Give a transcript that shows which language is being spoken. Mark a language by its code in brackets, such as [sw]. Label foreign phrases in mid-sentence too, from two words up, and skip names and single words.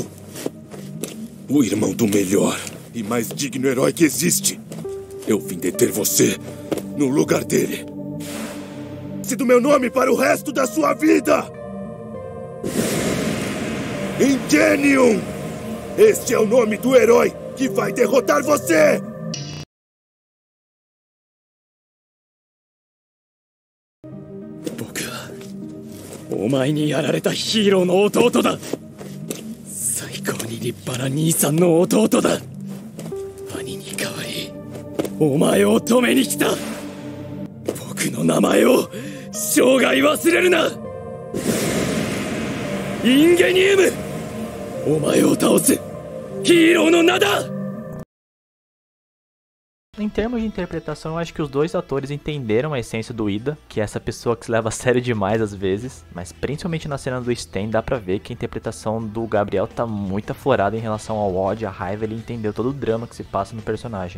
[pt] O irmão do melhor e mais digno herói que existe. Eu vim deter você no lugar dele. Se do meu nome para o resto da sua vida. Ingenium! Este é o nome do herói que vai derrotar você! [ja] 僕はお前にやられたヒーローの弟だ。最高に立派な兄さんの弟だ。兄に代わりお前を止めに来た。僕の名前を生涯忘れるな。インゲニウム、お前を倒すヒーローの名だ。 [pt] Em termos de interpretação, eu acho que os dois atores entenderam a essência do Ida, que é essa pessoa que se leva a sério demais às vezes, mas principalmente na cena do Sten dá pra ver que a interpretação do Gabriel tá muito aflorada em relação ao ódio, à raiva, ele entendeu todo o drama que se passa no personagem.